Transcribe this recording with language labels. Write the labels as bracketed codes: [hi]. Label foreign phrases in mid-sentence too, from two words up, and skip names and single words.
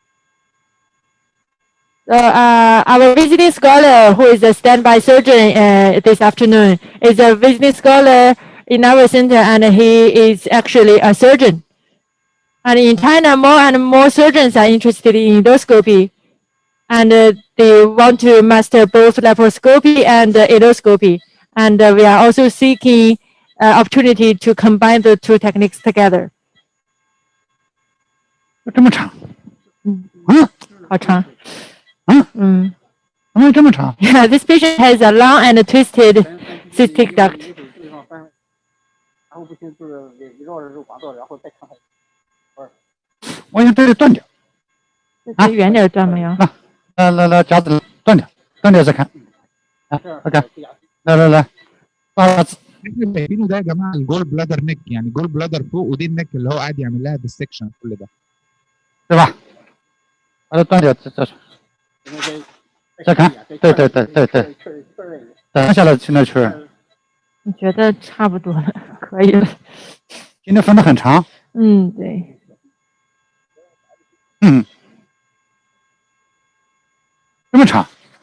[en] Our visiting scholar, who is a standby surgeon this afternoon, is a visiting scholar in our center, and he is actually a surgeon. And in China, more and more surgeons are interested in endoscopy, and they want to master both laparoscopy and endoscopy. And we are also seeking opportunity to combine the two techniques together. [zh] 这么长，好长。怎么这么长？ [en] Yeah, this patient has a long and twisted cystic duct. [zh] 然后不行就是围绕着肉管道，然后再看看。我想这里断掉。啊，远点断没有？来，夹子断掉再看。OK， 来， [ar] شايفينه ده يا جماعه [en] the gall bladder neck, [ar] يعني [en] gall bladder [ar] فوق ودي النيك اللي هو قاعد يعمل لها ديسكشن كل ده. [zh] 对吧？把它断掉，再看，对，等下来去那确认。我觉得差不多了，可以了。今天分得很长。对。这么长？